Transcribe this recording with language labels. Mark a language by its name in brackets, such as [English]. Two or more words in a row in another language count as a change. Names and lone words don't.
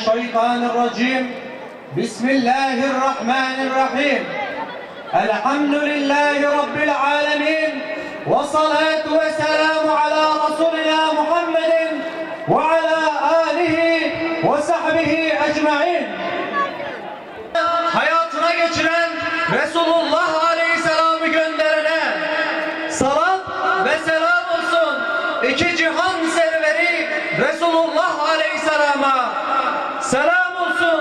[Arabic] الشيطان الرجيم. بسم الله الرحمن الرحيم. الحمد لله رب العالمين، والصلاة والسلام على رسولنا محمد وعلى آله وصحبه ecmaîn. [Turkish] Hayatına geçiren Resulullah Aleyhisselam'ı gönderene salat ve selam olsun. İki cihan serveri Resulullah Aleyhisselam'a selam olsun.